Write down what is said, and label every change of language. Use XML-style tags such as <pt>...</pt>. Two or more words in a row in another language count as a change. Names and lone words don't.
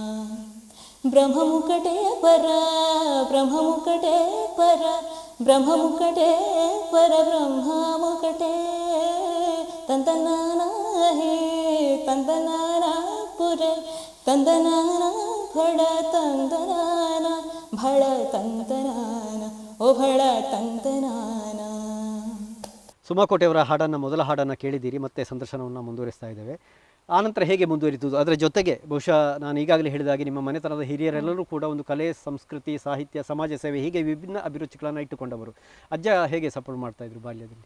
<te>బ్రహ్మమొక్కటే పర బ్రహ్మమొక్కటే పర బ్రహ్మమొక్కటే పర బ్రహ్మమొక్కటే తందనాన హే తందనాన పుర తందనాన భళ తందనాన భళ తందనాన ఓ భళ తందనాన.</te> <kn>ಸುಮಾ ಕೋಟೆಯವರ ಹಾಡನ್ನು ಮೊದಲ ಹಾಡನ್ನು ಕೇಳಿದ್ದೀರಿ, ಮತ್ತೆ ಸಂದರ್ಶನವನ್ನು ಮುಂದುವರಿಸ್ತಾ ಇದ್ದೇವೆ. ಆನಂತರ ಹೇಗೆ ಮುಂದುವರಿತದ್ದು, ಅದರ ಜೊತೆಗೆ ಬಹುಶಃ ನಾನು ಈಗಾಗಲೇ ಹೇಳಿದಾಗೆ ನಿಮ್ಮ ಮನೆತನದ ಹಿರಿಯರೆಲ್ಲರೂ ಕೂಡ ಒಂದು ಕಲೆ, ಸಂಸ್ಕೃತಿ, ಸಾಹಿತ್ಯ, ಸಮಾಜ ಸೇವೆ ಹೀಗೆ ವಿಭಿನ್ನ ಅಭಿರುಚಿಗಳನ್ನು ಇಟ್ಟುಕೊಂಡವರು. ಅಜ್ಜ ಹೇಗೆ ಸಪೋರ್ಟ್ ಮಾಡ್ತಾ ಇದ್ರು ಬಾಲ್ಯದಲ್ಲಿ?</kn>